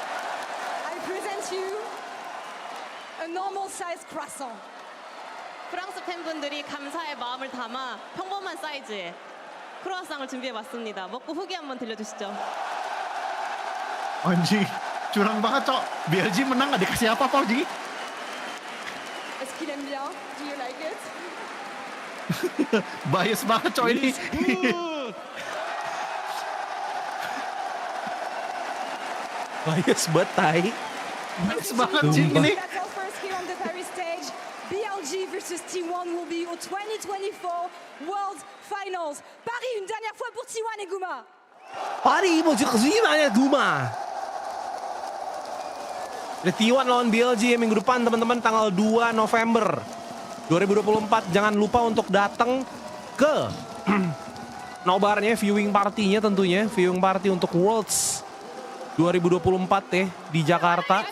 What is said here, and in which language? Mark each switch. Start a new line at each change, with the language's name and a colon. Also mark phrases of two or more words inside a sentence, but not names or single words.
English: I present you a normal size croissant.
Korean: 프랑스 팬분들이 감사의 마음을 담아 평범한 사이즈의 크로아상을 준비해봤습니다. 먹고 후기 한번 들려주시죠.
Indonesian: Anjing, curang banget, Cok. BLG menang gak dikasih apa-apa, Jing.
French: Est-ce qu'il aime bien?
English: Do you like it?
Indonesian: Bias banget, Cok, ini. Bias betai. Bias banget, Jing, ini.
English: That's all for us here on the Paris stage. BLG versus T1 will be your 2024 World Finals.
French: Paris, une dernière fois pour T1 et Guma.
Indonesian: Paris, mau gimana Guma? T1 lawan BLG minggu depan teman-teman, tanggal 2 November 2024. Jangan lupa untuk datang ke nobarnya,
English: viewing partinya
Indonesian: tentunya.
English: Viewing party
Indonesian: untuk Worlds 2024 ya di Jakarta.